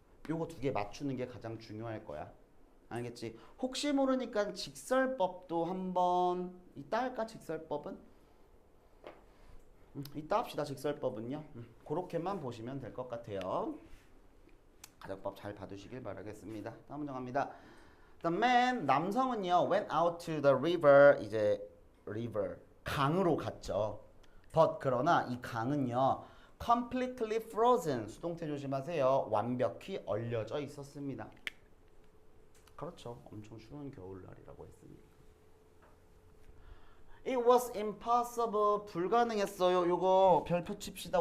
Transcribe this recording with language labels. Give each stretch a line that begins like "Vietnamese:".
Korean: 요거 두 개 맞추는 게 가장 중요할 거야. 알겠지? 혹시 모르니까 직설법도 한번 이따 할까? 직설법은? 이따 합시다. 직설법은요. 그렇게만 보시면 될 것 같아요. 가정법 잘 봐두시길 바라겠습니다. 다음 문장 갑니다.
English: The man,
Korean: 남성은요
English: went out to the river,
Korean: 이제
English: river,
Korean: 강으로 갔죠. But 그러나 이 강은요
English: completely frozen,
Korean: 수동태 조심하세요. 완벽히 얼려져 있었습니다. 그렇죠. 엄청 추운 겨울날이라고 했으니까.
English: It was impossible.
Korean: 불가능했어요. 요거 별표 칩시다.